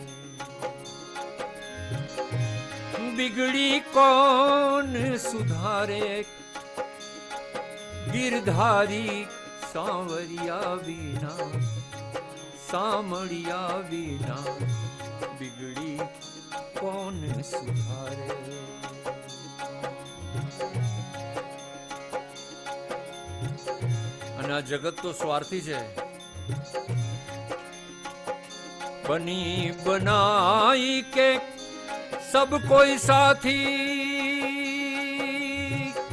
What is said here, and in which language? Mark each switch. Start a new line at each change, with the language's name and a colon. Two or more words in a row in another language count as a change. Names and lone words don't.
Hindi: बिगड़ी कौन सुधारे, गिरधारी सांवरिया बीना सामड़िया बीना बिगड़ी कौन सुधारे।
Gujarati: અને આ જગત તો સ્વાર્થી છે.
Hindi: बनी बनाई के सब कोई साथी.